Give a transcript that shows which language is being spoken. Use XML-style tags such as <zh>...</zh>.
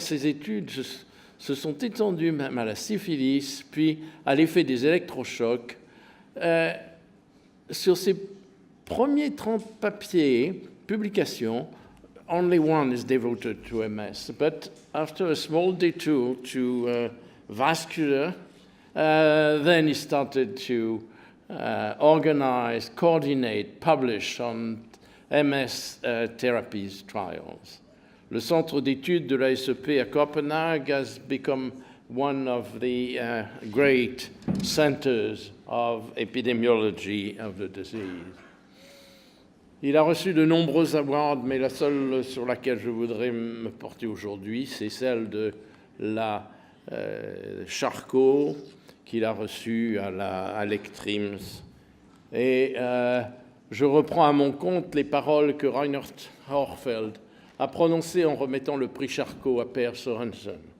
<fr>Ces études se sont étendues même à la syphilis, puis à l'effet des électrochocs. Sur ces premiers 30 publications,</fr> <en>only one is devoted to MS. But after a small detour to vascular, then he started to organize, coordinate, publish on MS therapies trials.</en> <fr>Le centre d'études de la SEP à Copenhagen</fr> <en>has become one of the great centers of epidemiology of the disease.</en> <fr>Il a reçu de nombreux awards, mais la seule sur laquelle je voudrais me porter aujourd'hui, c'est celle de la Charcot qu'il a reçue à l'ECTRIMS. Et je reprends à mon compte les paroles que Reinhard Horfeld a prononcées en remettant le prix Charcot à Père Sorensen.</fr>